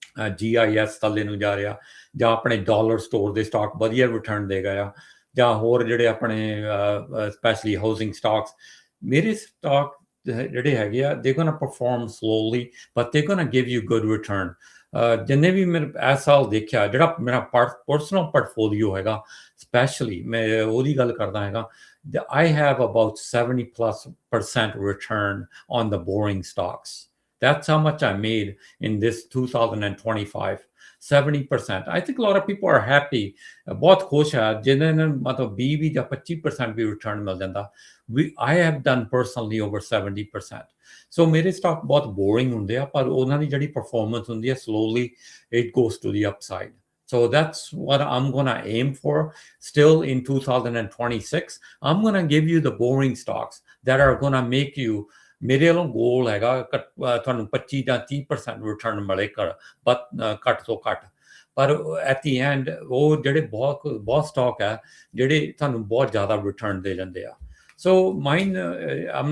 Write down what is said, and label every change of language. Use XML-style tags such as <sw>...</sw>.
<pa>GIS ਥੱਲੇ ਨੂੰ ਜਾ ਰਿਹਾ ਜਾਂ ਆਪਣੇ ਡਾਲਰ ਸਟੋਰ ਦੇ ਸਟਾਕ ਵਧੀਆ ਰਿਟਰਨ ਦੇ ਗਏ ਆ ਜਾਂ ਹੋਰ ਜਿਹੜੇ ਆਪਣੇ ਸਪੈਸ਼ਲੀ ਹਾਊਸਿੰਗ ਸਟਾਕਸ ਮੇਰੇ ਸਟਾਕ ਜਿਹੜੇ ਹੈਗੇ ਆ</pa> <en>they gonna perform slowly but they gonna give you good return</en> <pa>ਜਿੰਨੇ ਵੀ ਮੇਰੇ ਇਸ ਸਾਲ ਦੇਖਿਆ ਜਿਹੜਾ ਮੇਰਾ ਪਰਸਨਲ ਪੋਰਟਫੋਲੀਓ ਹੈਗਾ ਸਪੈਸ਼ਲੀ ਮੈਂ ਉਹਦੀ ਗੱਲ ਕਰਦਾ ਹੈਗਾ</pa> <en>I have about 70+% return on the boring stocks. That's how much I made in this 2025. 70%. I think a lot of people are happy.</en> <pa>ਬਹੁਤ ਖੁਸ਼ ਹੈ ਜਿਨ੍ਹਾਂ ਨੂੰ ਮਤਲਬ 20 ਵੀ ਜਾਂ 25% ਵੀ ਰਿਟਰਨ ਮਿਲ ਜਾਂਦਾ</pa> <en>I have done personally over 70%.</en> <pa>So ਮੇਰੇ ਸਟਾਕ ਬਹੁਤ ਬੋਰਿੰਗ ਹੁੰਦੇ ਆ ਪਰ ਉਹਨਾਂ ਦੀ ਜਿਹੜੀ ਪਰਫਾਰਮੈਂਸ ਹੁੰਦੀ ਹੈ</pa> <en>slowly it goes to the upside. So that's what I'm going to aim for still in 2026. I'm going to give you the boring stocks that are going to make you</en> <pa>ਮੇਰੇ ਵੱਲੋਂ ਗੋਲ ਹੈਗਾ ਤੁਹਾਨੂੰ 25 ਜਾਂ 30% return ਮਿਲੇ ਘੱਟ ਤੋਂ ਘੱਟ ਪਰ ਐਟ ਦੀ ਐਂਡ ਉਹ ਜਿਹੜੇ ਬਹੁਤ ਸਟਾਕ ਹੈ ਜਿਹੜੇ ਤੁਹਾਨੂੰ ਬਹੁਤ ਜ਼ਿਆਦਾ ਰਿਟਰਨ ਦੇ ਜਾਂਦੇ ਆ ਸੋ ਮਾਈਨ ਇਹ</pa>